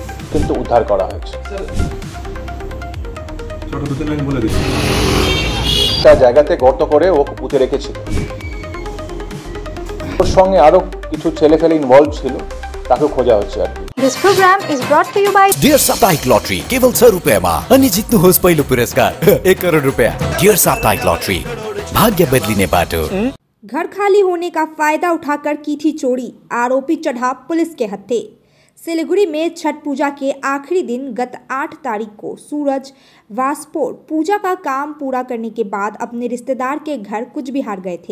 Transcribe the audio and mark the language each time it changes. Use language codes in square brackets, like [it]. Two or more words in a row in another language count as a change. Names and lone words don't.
[bn] কিন্তু উদ্ধার করা হয়েছে। একটা জায়গাতে গর্ত করে ও পুঁতে রেখেছিল। ওর সঙ্গে আরো কিছু ছেলেফেলে ইনভলভ ছিল, তাকে খোঁজা হচ্ছে আর কি। [en] This program is brought to you by [ne] Dear Saptahic Lottery केवल 100 रुपयामा अनि जित्नुहोस् पहिलो पुरस्कार 1 करोड रुपया। Dear Saptahic Lottery भाग्य बदलिने बाटो। [hi] घर खाली होने का फायदा उठाकर की थी चोरी, आरोपी चढ़ा पुलिस के हत्थे। सिलीगुड़ी में छठ पूजा के आखिरी दिन गत 8 तारीख को सूरज वासपोर पूजा का काम पूरा करने के बाद अपने रिश्तेदार के घर कुचबिहार गए थे।